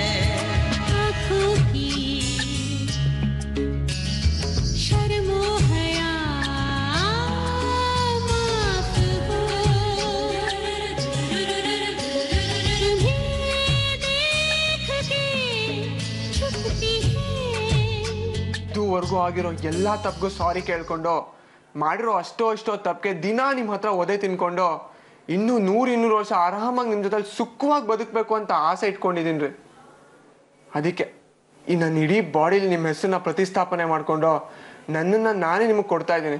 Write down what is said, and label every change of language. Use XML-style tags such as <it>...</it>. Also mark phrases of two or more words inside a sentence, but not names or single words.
<hi>आँखों की शर्मो हया माफ हो, तुम्हें देख के छुपती है.</hi> <kn>ಇದುವರೆಗೂ ಆಗಿರೋ ಎಲ್ಲಾ ತಪ್ಪಿಗೂ ಸಾರಿ ಕೇಳ್ಕೊಂಡು ಮಾಡಿರೋ ಅಷ್ಟೋ ತಪ್ಪಿಗೆ ದಿನ ನಿಮ್ಮ ಹತ್ರ ಒದೆ ತಿನ್ಕೊಂಡು ಇನ್ನೂ 100-200 ವರ್ಷ ಆರಾಮಾಗಿ ನಿಮ್ಮ ಜೊತೆ ಸುಖವಾಗಿ ಬದುಕಬೇಕು ಅಂತ ಆಸೆ ಇಟ್ಕೊಂಡಿದ್ದೀನಿ ರೀ. ಅದಕ್ಕೆ ಈ ನನ್ನ ಇಡೀ ಬಾಡಿಲಿ ನಿಮ್ಮ ಹೆಸರನ್ನ ಪ್ರತಿಷ್ಠಾಪನೆ ಮಾಡ್ಕೊಂಡು ನನ್ನನ್ನು ನಾನೇ ನಿಮಗೆ ಕೊಡ್ತಾ ಇದ್ದೀನಿ.</kn>